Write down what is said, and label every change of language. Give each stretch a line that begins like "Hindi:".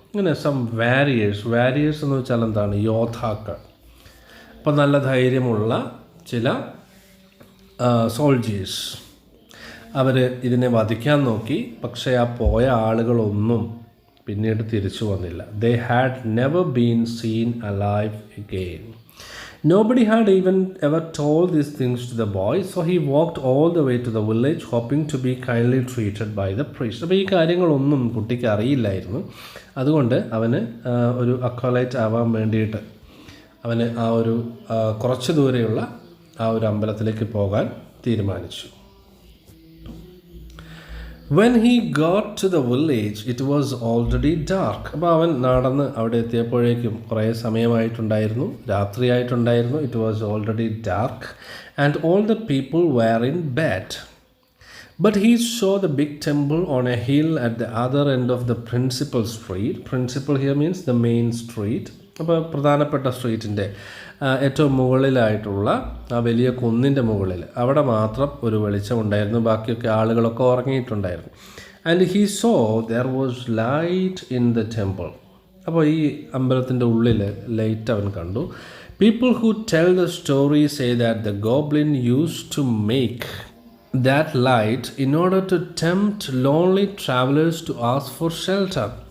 Malayalam: അങ്ങനെ
English: some warriors
Malayalam: എന്ന് വെച്ചാൽ എന്താണ്? യോദ്ധാക്കൾ. അപ്പോൾ നല്ല ധൈര്യമുള്ള ചില സോൾജേഴ്സ് അവർ ഇതിനെ വധിക്കാൻ നോക്കി. പക്ഷേ ആ പോയ ആളുകളൊന്നും പിന്നീട് തിരിച്ചു വന്നില്ല.
English: They had never been seen alive again. Nobody had even ever told these things to the boy, so he walked all the way to the village hoping to be kindly treated by the priest.
Malayalam: അപ്പോൾ ഈ കാര്യങ്ങളൊന്നും കുട്ടിക്ക് അറിയില്ലായിരുന്നു. അതുകൊണ്ട് അവന് ഒരു അക്കോലൈറ്റ് ആവാൻ വേണ്ടിയിട്ട് അവന് ആ ഒരു കുറച്ച് ദൂരെയുള്ള ആ ഒരു അമ്പലത്തിലേക്ക് പോകാൻ തീരുമാനിച്ചു.
English: When he got to the village, it was already dark.
Malayalam: അപ്പോൾ അവൻ നടന്ന് അവിടെ എത്തിയപ്പോഴേക്കും കുറേ സമയമായിട്ടുണ്ടായിരുന്നു, രാത്രിയായിട്ടുണ്ടായിരുന്നു.
English: It was already dark and all the people were in bed. But he saw the big temple on a hill at the other end of the principal street. Principal here means the main street.
Malayalam: അപ്പോൾ പ്രധാനപ്പെട്ട സ്ട്രീറ്റിൻ്റെ ഏറ്റവും മുകളിലായിട്ടുള്ള ആ വലിയ കുന്നിൻ്റെ മുകളിൽ അവിടെ മാത്രം ഒരു വെളിച്ചം ഉണ്ടായിരുന്നു. ബാക്കിയൊക്കെ ആളുകളൊക്കെ ഉറങ്ങിയിട്ടുണ്ടായിരുന്നു.
English: And he saw there was light in the temple.
Malayalam: അപ്പോൾ ഈ അമ്പലത്തിൻ്റെ ഉള്ളിൽ ലൈറ്റ് അവൻ കണ്ടു.
English: People who tell the story say that the goblin use to make that light in order to tempt lonely travellers to ask for shelter.